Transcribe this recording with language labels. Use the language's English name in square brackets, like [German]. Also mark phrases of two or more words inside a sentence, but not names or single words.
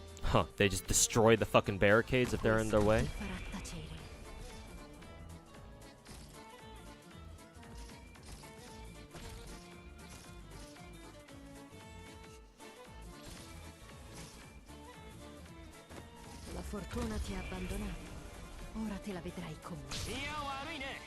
[English] Huh, they just destroy the fucking barricades if they're in their way? [Italian] La fortuna ti ha abbandonato. Ora te la vedrai con me. [Japanese] いや悪いね。